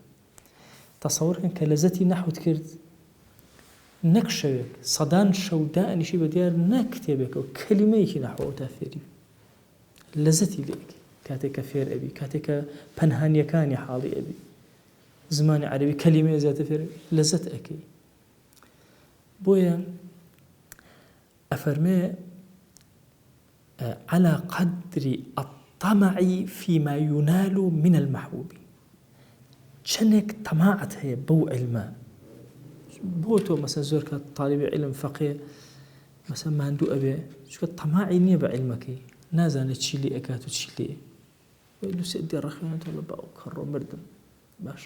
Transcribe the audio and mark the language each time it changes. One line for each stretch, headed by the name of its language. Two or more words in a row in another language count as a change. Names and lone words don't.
Central Kurdish: تەسەووڕکەن کە لەزەتی نەحوت کرد نەک شەوێک سەدان شەو دائنیشی بە دیار نەک کتێبێکەوە کەلیمەیەکی نەحوەوە تا فێری لەزەتی لێک کاتێک کە فێر ئەبی، کاتێک کە پەنهانیەکانی حاڵی ئەبی، زمانی عەرەبی کەلیمەیە زیاتر فێر لەزەت ئەکەی. بۆیە ئەفەرمێ
Arabic: على قدر الطمع فيما ينال من المحبوب.
Central Kurdish: چەندێک تەماعەت هەیە بەو علمە بۆ تۆ مەسەن زۆر کە طالب علم فەقێ مەسەن ماندوو ئەبێ چونکە تەماعی نییە بە علمەکەی، نازانێت چی لێ ئەکات و چی لێ دووسێ دێڕەخوێنێتەوە لە باو کەڕۆ مردم باشە.